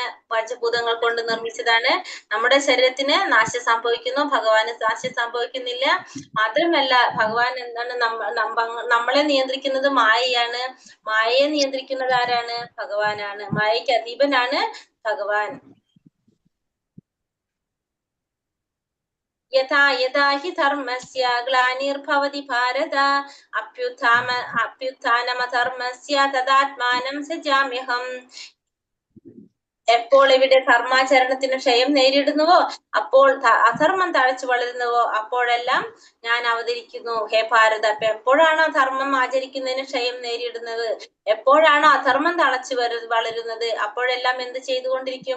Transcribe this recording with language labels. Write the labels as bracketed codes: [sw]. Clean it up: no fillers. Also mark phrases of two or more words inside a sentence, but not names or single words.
[ml] പഞ്ചഭൂതങ്ങൾ കൊണ്ട് നിർമ്മിച്ചതാണ്. നമ്മുടെ ശരീരത്തിന് നാശം സംഭവിക്കുന്നു, ഭഗവാന് നാശം സംഭവിക്കുന്നില്ല. മാത്രമല്ല ഭഗവാൻ എന്താണ്? നമ്മളെ നിയന്ത്രിക്കുന്നത് മായയാണ്. മായയെ നിയന്ത്രിക്കുന്നത് ആരാണ്? ഭഗവാനാണ്. മായയ്ക്ക് അധീപനാണ് ഭഗവാൻ. [sa] യഥാ യഥാ ഹി ധർമ്മസ്യ ഗ്ലാനിർഭവതി ഭാരത അഭ്യുത്ഥാനമധർമ്മസ്യ തദാത്മാനം സൃജാമ്യഹം. [ml] എപ്പോൾ ഇവിടെ ധർമാചരണത്തിന് ക്ഷയം നേരിടുന്നുവോ, അപ്പോൾ അധർമ്മം തഴച്ചു വളരുന്നുവോ, അപ്പോഴെല്ലാം ഞാൻ അവതരിക്കുന്നു ഹേ ഭാരത. അപ്പൊ എപ്പോഴാണോ ധർമ്മം ആചരിക്കുന്നതിന് ക്ഷയം നേരിടുന്നത്, എപ്പോഴാണോ അധർമ്മം തളച്ചു വളരുന്നത്, അപ്പോഴെല്ലാം എന്ത് ചെയ്തുകൊണ്ടിരിക്കും?